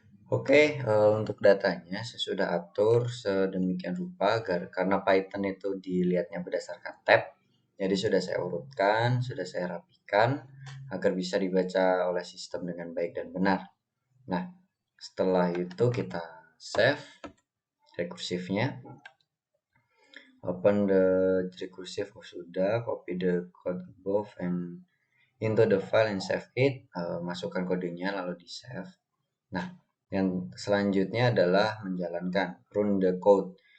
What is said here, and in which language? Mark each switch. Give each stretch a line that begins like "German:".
Indonesian: Oke, untuk datanya saya sudah atur sedemikian rupa karena Python itu dilihatnya berdasarkan tab. Jadi sudah saya urutkan, sudah saya rapikan agar bisa dibaca oleh sistem dengan baik dan benar. Nah, setelah itu kita save rekursifnya.
English: Open the recursive,
Indonesian: sudah,
English: copy the code above and into the file and save it.
Indonesian: Masukkan kodenya lalu di save. Nah, yang selanjutnya adalah menjalankan
English: run the code.